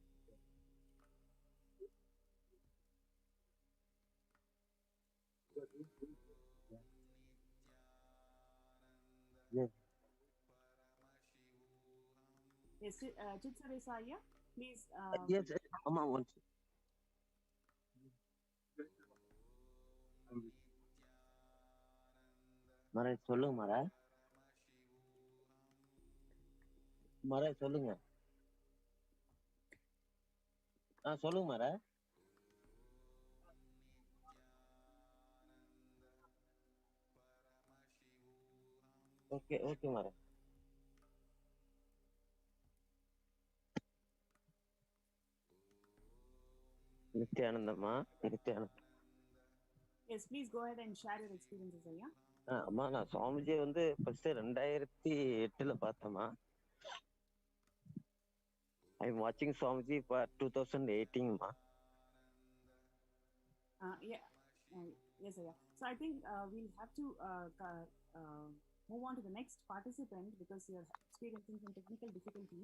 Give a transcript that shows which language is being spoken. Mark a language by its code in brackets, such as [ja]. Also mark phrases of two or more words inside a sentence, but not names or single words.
[en] Yes. Yes, Chitsuresa Ayya, please. Yes, Amma, once. [ta] Mara, சொல்லுங்க Mara. Mara, சொல்லுங்க. சொல்லுங்க Mara. [en] Okay, okay, Mara. Nityanandama. Nityanandam. Yes, please go ahead and share your experiences, Ayya. [ta] அம்மா நான் சுவாமிஜி வந்து ஃபர்ஸ்ட் 2008 பார்த்தேம்மா. [en] I am watching Swamiji for 2018மா. Yeah, yes, Ayya. So I think we'll have to move on to the next participant because you're experiencing some technical difficulties.